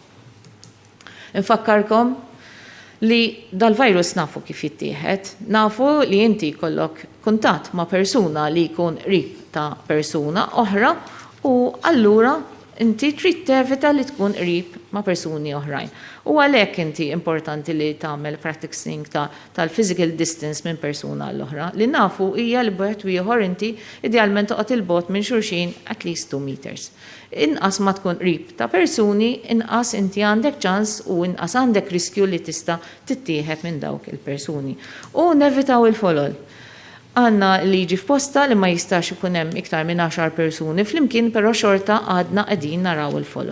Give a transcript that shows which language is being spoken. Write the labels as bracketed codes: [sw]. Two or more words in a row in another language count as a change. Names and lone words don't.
[mt] Infakkarkom li dal-virus nafu kif jittieħed, nafu li inti jkollok kuntatt ma' persuna li jkun qrib ta' persuna oħra u allura inti trid tevita li tkun qrib ma' persuni oħrajn. U għalhekk inti importanti li tagħmel practicing tal- [en] physical distance [mt] minn persuna l-oħra li nafu hija li b'wieħed ieħor inti idealment toqgħod il-bogħod minn xulxin [en] at least [mt] 2 meters. Inqas ma tkun qrib ta' persuni, inqas inti għandek ċans u inqas għandek riskju li tista' tittieħed minn dawk il-persuni. U nevitaw il-folol. Għanna liġi f'posta li ma jistax ikun hemm iktar minn 10 persuni flimkien, però xorta għadna qegħdin naraw il-folol.